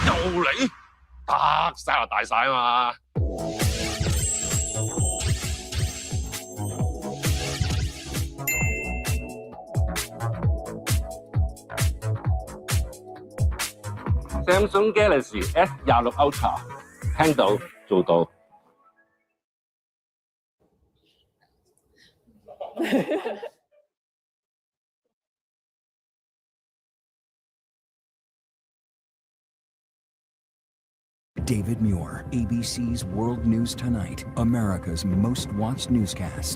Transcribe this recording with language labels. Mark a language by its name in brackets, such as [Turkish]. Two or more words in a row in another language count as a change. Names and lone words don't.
[Cantonese] 又嚟？得，生日大晒啊嘛！Samsung Galaxy S26 Ultra， 聽到做到。 [English] David Muir, ABC's World News Tonight, America's most watched newscast.